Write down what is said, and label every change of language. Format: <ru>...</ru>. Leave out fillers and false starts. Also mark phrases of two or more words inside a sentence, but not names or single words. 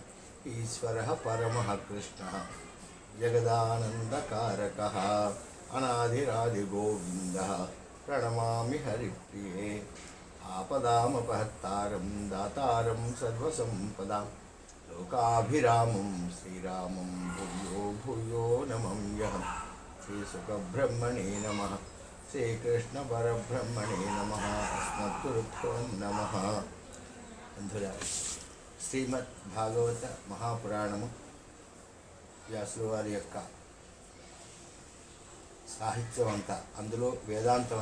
<sa>ईश्वरः परमः कृष्णः जगदानन्दकारकः अनादिरादिगोविन्दः प्रणमामि हरिप्रिये। आपदामपहत्तारं दातारं सर्वसम्पदां लोकाभिरामं श्रीरामं भूयो भूयो नमम्यहम्। श्रीसुखब्रह्मणे नमः। శ్రీకృష్ణపరబ్రహ్మణే నమః. అస్మద్గురుభ్యో నమః.</sa> <te>బంధువులారా, శ్రీమద్ భాగవత మహాపురాణము వ్యాసుల వారి యొక్క సాహిత్యం అంతా, అందులో వేదాంతం</te>